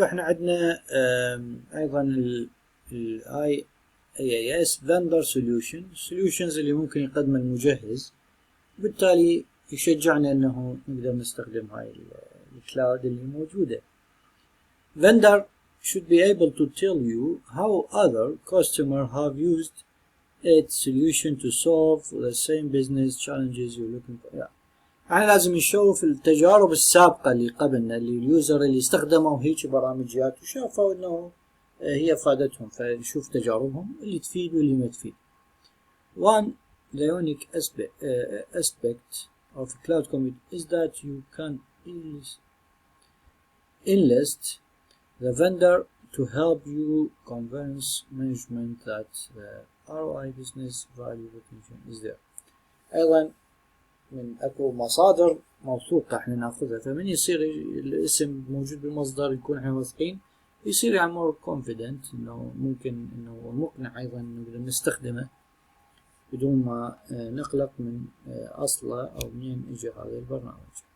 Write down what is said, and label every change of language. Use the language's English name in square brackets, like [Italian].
[Arabic] احنا عندنا ايضا ال IaaS Vendor Solutions اللي ممكن يقدم المجهز، بالتالي يشجعنا انه نقدر نستخدم هاي الكلاود اللي موجودة. [English] Vendor should be able to tell you how other customers have used its solution to solve the same business challenges you're looking for. [Arabic] يعني لازم نشوف التجارب السابقة اللي قبلنا، اللي اليوزر اللي استخدموا هيك برامجيات وشافوا انه هي فادتهم، فنشوف تجاربهم اللي تفيد واللي ما تفيد. [English] One, the unique aspect of cloud computing is that you can enlist the vendor to help you convince management that the ROI business value potential is there. [Arabic] أيضا من اكو مصادر موثوقة احنا ناخذها، فمن يصير الاسم موجود بالمصدر يكون احنا واثقين، يصير يعني [English] more confident [Arabic] انه ممكن انه مقنع ايضا نقدر نستخدمه بدون ما نقلق من اصله او منين اجى هذا البرنامج.